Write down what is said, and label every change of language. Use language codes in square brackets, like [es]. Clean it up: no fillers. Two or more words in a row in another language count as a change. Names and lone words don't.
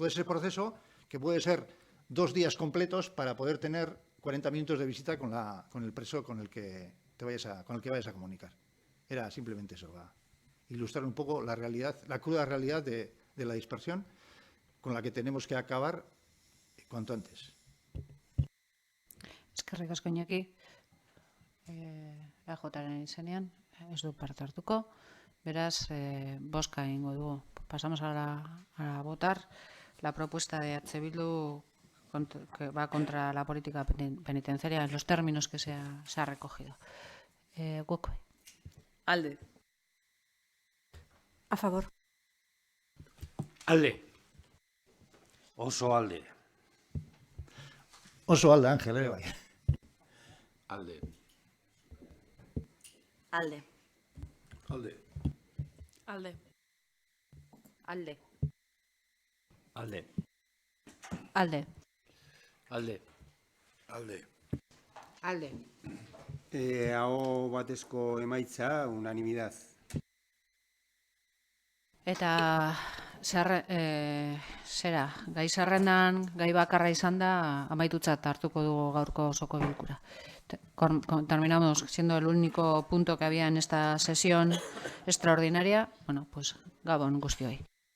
[es] Todo ese proceso que puede ser 2 días completos para poder tener 40 minutos de visita con el preso con el que vayas a comunicar. Era simplemente eso, va. Ilustrar un poco la realidad, la cruda realidad de la dispersión con la que tenemos que acabar cuanto antes. [eu] Eskerrik asko Iñaki, EAJaren izenean, ez du parte hartuko, beraz, bozka egingo dugu. [es] Pasamos a votar la propuesta de H. Bildu que va contra la política penitenciaria en los términos que se ha recogido. [eu] Guk. Alde. [es] A favor. [eu] Alde. Oso alde. Oso alde, Ángel, bai. Alde. Alde. Alde. Alde. Alde. Alde. Alde. Alde. Alde. Alde. Aho batezko emaitza, unanimidad. Eta zera, gai zerrendan, gai bakarra izan da, amaitutzat hartuko dugu gaurko osoko bilkura. [es] Terminamos siendo el único punto que había en esta sesión extraordinaria. Bueno, pues [eu] Gabon guztioi.